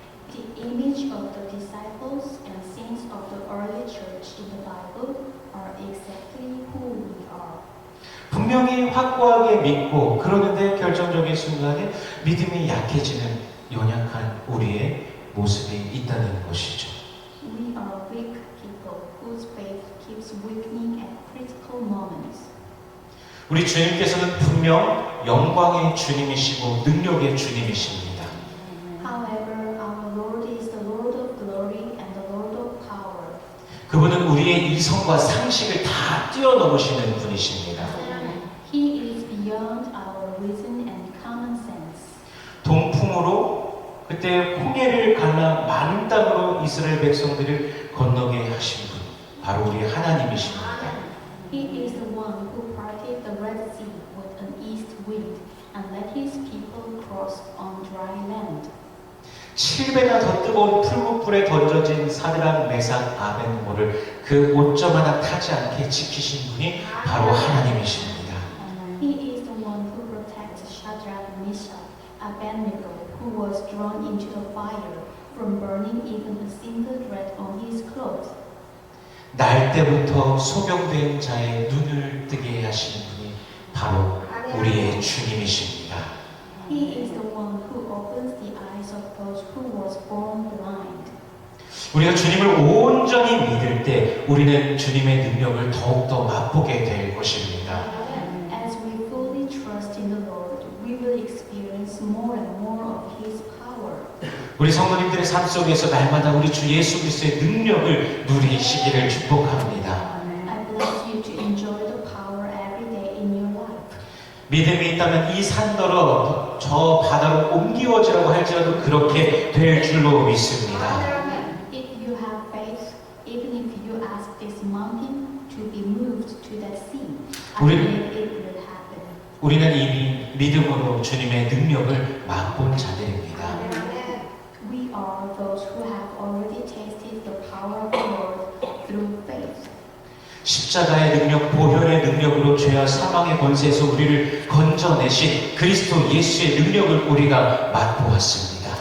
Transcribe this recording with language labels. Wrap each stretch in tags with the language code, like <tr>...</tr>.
<en>The image of the disciples and saints of the early church in the Bible are exactly who we are.</en> <ko>분명히 확고하게 믿고 그러는데 결정적인 순간에 믿음이 약해지는 연약한 우리의 모습이 있다는 것이죠.</ko> <en>We are weak people whose faith keeps weakening at critical moments.</en> <ko>우리 주님께서는 분명 영광의 주님이시고 능력의 주님이십니다.</ko> <en>However, our Lord is the Lord of glory and the Lord of power.</en> <ko>그분은 우리의 이성과 상식을 다 뛰어넘으시는 분이십니다.</ko> <en>He is beyond our reason and common sense.</en> <ko>동풍으로 그때 홍해를 갈라 많은 땅으로 이스라엘 백성들을 건너게 하신 분, 바로 우리 하나님이십니다.</ko> <en>He is the one who parted the Red Sea with an east wind and let his people cross on dry land.</en> <ko>7배나 더 뜨거운 풀무불에 던져진 사드락, 메삭, 아벤고를 그 옷점 하나 타지 않게 지키신 분이 바로 하나님이십니다.</ko> <en>He is the one who protects Shadrach, Meshach, Abednego, who was drawn into the fire from burning even a single thread on his clothes.</en> <ko>날 때부터 소경된 자의 눈을 뜨게 하신 분이 바로 우리의 주님이십니다.</ko> <en>He is the one who opens the eyes of those who was born blind.</en> <ko>우리가 주님을 온전히 믿을 때 우리는 주님의 능력을 더욱더 맛보게 될 것입니다.</ko> <en>As we fully trust in the Lord, we will experience more and more of His power.</en> <ko>우리 성도님들의 삶 속에서 날마다 우리 주 예수 그리스도의 능력을 누리시기를 축복합니다.</ko> <en>I bless you to enjoy the power every day in your life.</en> <ko>믿음이 있다면 이 산더러 저 바다로 옮기어지라고 할지라도 그렇게 될 줄로 믿습니다.</ko> <en>If you have faith, even if you ask this mountain to be moved to that sea, I</en> <ko>우리-</ko> <en>believe it will happen.</en> <ko>우리는 이미 믿음으로 주님의 능력을 맛본 자들입니다.</ko> <en>We are those who have already tasted the power of the Lord through faith.</en> <ko>십자가의 능력, 보혈의 능력으로 죄와 사망의 권세에서 우리를 건져내신 그리스도 예수의 능력을 우리가 맛보았습니다.</ko>